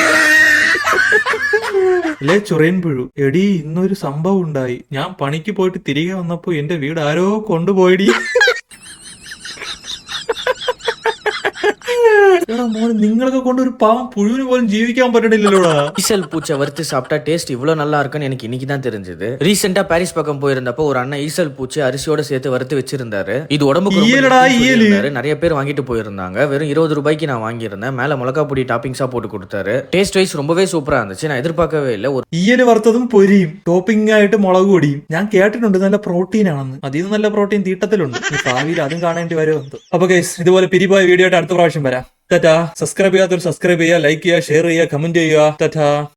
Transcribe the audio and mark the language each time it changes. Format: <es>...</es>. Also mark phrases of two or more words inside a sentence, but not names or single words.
<ml>അല്ലേ ചൊറിയൻ പുഴു. എടി, ഇന്നൊരു സംഭവം ഉണ്ടായി. ഞാൻ പണിക്ക് പോയിട്ട് തിരികെ വന്നപ്പോ എന്റെ വീട് ആരോ കൊണ്ടുപോയിടി. എടാ മോനെ നിങ്ങളൊക്കെ കൊണ്ട് ഒരു പാവം പുഴുവിന് പോലും ജീവിക്കാൻ പറ്റണില്ലല്ലോടാ.</ml> <ta>ஈசல் பூச்சை வறுத்து சாப்பிட்டா டேஸ்ட் இவ்வளவு நல்லா இருக்குன்னு எனக்கு இன்னைக்கு தான் தெரிஞ்சது. ரீசெண்டா பாரிஸ் பக்கம் போயிருந்தப்போ ஒரு அண்ணன் ஈசல் பூச்சி அரிசியோட சேர்த்து வறுத்து வச்சிருந்தாரு. இது உடம்புக்கு ரொம்ப ஈயலடா, நல்லதுன்னு ஈயலு. சொல்லியிருந்தாரு. நிறைய பேர் வாங்கிட்டு போயிருந்தாங்க. வெறும் 20 ரூபாய்க்கு நான் வாங்கியிருந்தேன். மேல மிளகா பொடி டாப்பிங்ஸா போட்டு கொடுத்தாரு.</ta> <en>taste wise</en> <ta>ரொம்பவே சூப்பரா இருந்துச்சு. நான் எதிர்பார்க்கவே இல்லை. ஒரு</ta> <ml>ഈയല് വറുത്തതും പൊരിയും ടോപ്പിംഗ് ആയിട്ട് മുളക് പൊടിയും. ഞാൻ കേട്ടിട്ടുണ്ട് നല്ല പ്രോട്ടീൻ ആണെന്ന്. അതിൽ നല്ല പ്രോട്ടീൻ തീട്ടത്തിലുണ്ട്. ഈ ഭാവിയിൽ അതും കാണേണ്ടി വരുമെന്ന്. അപ്പൊ ഗൈസ് ഇതുപോലെ പിരിപോയ വീഡിയോ ആയിട്ട് അടുത്ത പ്രാവശ്യം വരാം. ടാറ്റാ. സബ്സ്ക്രൈബ് ചെയ്യാത്തവർ സബ്സ്ക്രൈബ് ചെയ്യുക, ലൈക്ക് ചെയ്യുക, ഷെയർ ചെയ്യുക, കമന്റ് ചെയ്യുക. ടാറ്റാ.</ml>